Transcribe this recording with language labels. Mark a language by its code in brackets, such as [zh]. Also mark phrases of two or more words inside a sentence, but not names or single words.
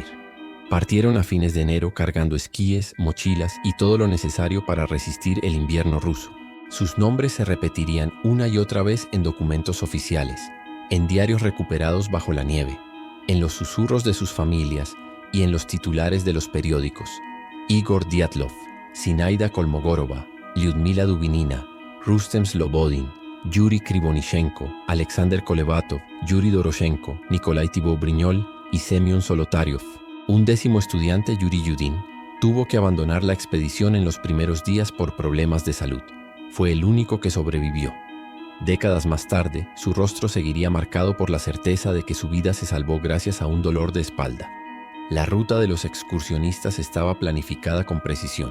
[es] Partieron a fines de enero cargando esquíes, mochilas y todo lo necesario para resistir el invierno ruso. Sus nombres se repetirían una y otra vez en documentos oficiales, en diarios recuperados bajo la nieve, en los susurros de sus familias y en los titulares de los periódicos. Igor Dyatlov, Zinaida Kolmogorova, Lyudmila Dubinina, Rustem Slobodin, Yuri Krivonichenko, Alexander Kolevatov, Yuri Doroshenko, Nikolai Thibault-Brignol y Semyon Solotaryov. Un 10º estudiante, Yuri Yudin, tuvo que abandonar la expedición en los primeros días por problemas de salud. Fue el único que sobrevivió. Décadas más tarde, su rostro seguiría marcado por la certeza de que su vida se salvó gracias a un dolor de espalda. La ruta de los excursionistas estaba planificada con precisión.